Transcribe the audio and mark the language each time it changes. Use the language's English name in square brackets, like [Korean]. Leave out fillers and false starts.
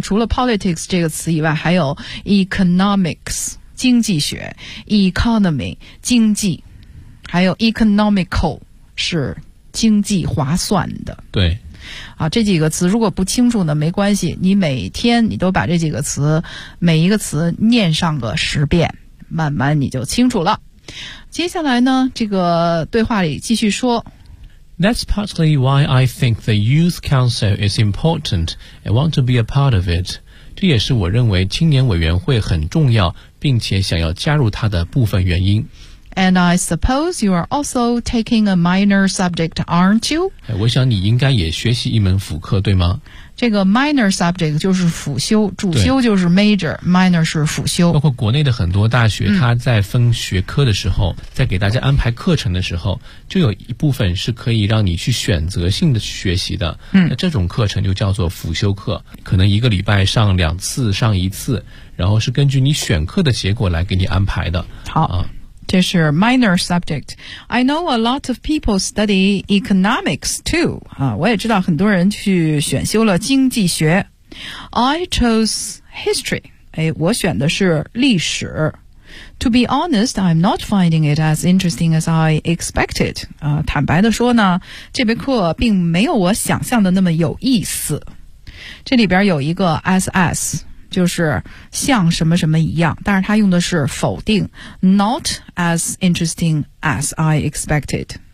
[Chinese] 除了 politics 这个词以外，还有 economics 经济学 ，economy 经济，还有 economical 是经济划算的。对。啊，这几个词如果不清楚呢，没关系，你每天你都把这几个词每一个词念上个十遍，慢慢你就清楚了。接下来呢，这个对话里继续说 [English] That's partly why I think the Youth Council is important. I want to be a part of it. [Chinese] 这也是我认为青年委员会很重要，并且想要加入它的部分原因。 [English] And I suppose you are also taking a minor subject, aren't you? [Chinese] 我想你应该也学习一门辅课，对吗？这个 minor subject 就是辅修，主修就是 major, minor 是辅修。包括国内的很多大学，它在分学科的时候，在给大家安排课程的时候，就有一部分是可以让你去选择性的去学习的。那这种课程就叫做辅修课，可能一个礼拜上两次，上一次，然后是根据你选课的结果来给你安排的。好。这是 minor subject. [English] I know a lot of people study economics too. [Chinese] 我也知道很多人去选修了经济学。 [English] I chose history. [Chinese] 哎，我选的是历史。 [English] To be honest, I'm not finding it as interesting as I expected. [Chinese] 坦白的说呢，这门课并没有我想象的那么有意思。这里边有一个 SS, 就是像什么什么一样，但是它用的是否定 , [English] not as interesting as I expected.